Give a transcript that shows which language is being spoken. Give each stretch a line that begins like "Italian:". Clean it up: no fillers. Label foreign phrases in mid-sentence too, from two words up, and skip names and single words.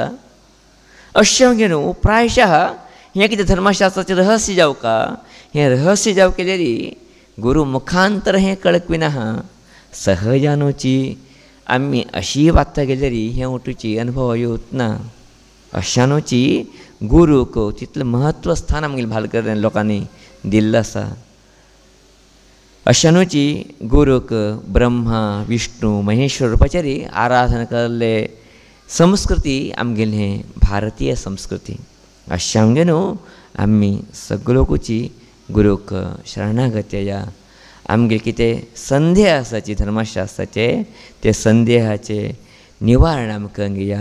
Konkani: अशें घेवन प्रायशः हें कितें धर्मशास्त्राचें रहस्य जावका हें रहस्य जावं केल्यार गुरू मुखांतर हें कळकविना सहजानुची आमी अशी वागता गेल्यार हें उठूची अनुभव येवच ना. अशानुची गुरूक तितलें महत्व स्थान आमगेलें भालकर लोकांनी दिल्लें आसा. अशानुची गुरूक ब्रह्मा विष्णू महेश्वर रुपाचेर आराधना केल्ले संस्कृती आमगेली हें भारतीय संस्कृती. अशें घेवन आमी सगळोकुची गुरूक शरणागती या आमगे कितें संदेह आसाची धर्मशास्त्राचे ते संदेहाचे निवारण आमकां घेया.